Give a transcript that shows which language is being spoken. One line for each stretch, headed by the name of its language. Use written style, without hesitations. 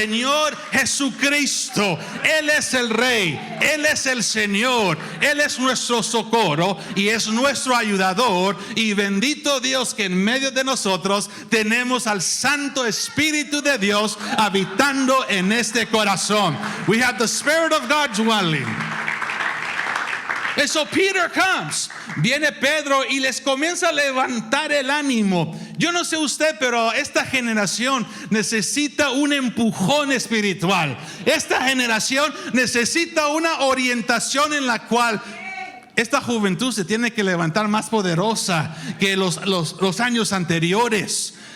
Spanish: Señor Jesucristo. Él es el Rey, Él es el Señor, Él es nuestro socorro y es nuestro ayudador. Y bendito Dios que en medio de nosotros tenemos al Santo Espíritu de Dios habitando en este corazón.
English: We have the Spirit of God dwelling. And so Peter comes.
Spanish: Viene Pedro y les comienza a levantar el ánimo. Yo no sé usted, pero esta generación necesita un empujón espiritual. Esta generación necesita una orientación en la cual esta juventud se tiene que levantar más poderosa que los años anteriores.